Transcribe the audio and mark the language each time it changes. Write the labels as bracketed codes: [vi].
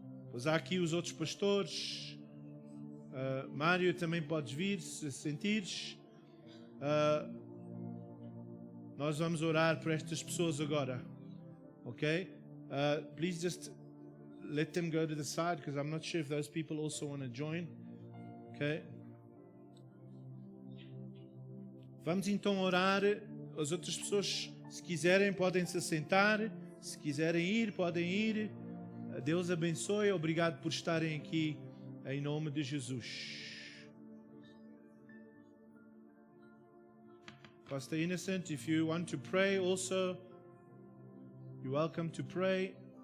[pt] Pois há aqui os outros pastores. Mário, também podes vir, se sentires. Nós vamos orar por estas pessoas agora. Ok? [en] Please just let them go to the side, because I'm not sure if those people also want to join. [pt] Ok? Vamos então orar. As outras pessoas, se quiserem, podem se assentar. Se quiserem ir, podem ir. Deus abençoe. Obrigado por estarem aqui, em nome de Jesus. [en] Pastor Innocent, if you want to pray also, you're welcome to pray.